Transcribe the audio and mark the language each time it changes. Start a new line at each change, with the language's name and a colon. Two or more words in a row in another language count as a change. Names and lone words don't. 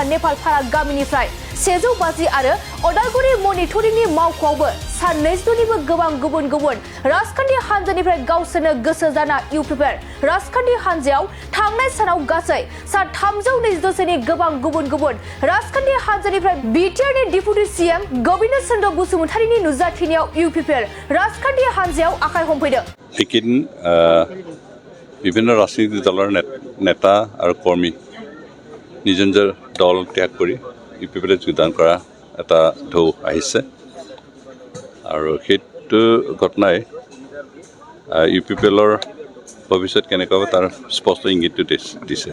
Bodo: नेपालपारा गामिनिफ्राय 150 आरो अदालगुरि मनिटरिंनि मावख'आवबो सा 200निबो गोबां गुबुन गुबुन राजखान्थि हान्जानिफ्राय गावसोरनो गोसो जाना इउपिपिएल राजखान्थि हान्जायाव थांनाय सानाव गासै सा 326 सोनि गोबां गुबुन गुबुन राजखान्थि हान्जानिफ्राय बिटिआरनि डिपुटि सिएम गोविन्द चन्द्र बसुमतारीनि नुजाथिनायाव इउपिपिएल राजखान्थि हान्जायाव आखाइ हमफैदों।
Assamese: এইকেইদিন বিভিন্ন ৰাজনৈতিক দলৰ নেতা আৰু কৰ্মী নিজ নিজৰ দল ত্যাগ কৰি ইউপিপিএলে যোগদান কৰা এটা ঢৌ আহিছে আৰু সেইটো ঘটনাই ইউপিপিএলৰ ভৱিষ্যত কেনেকুৱা হ'ব তাৰ স্পষ্ট ইংগিতটো দিছে।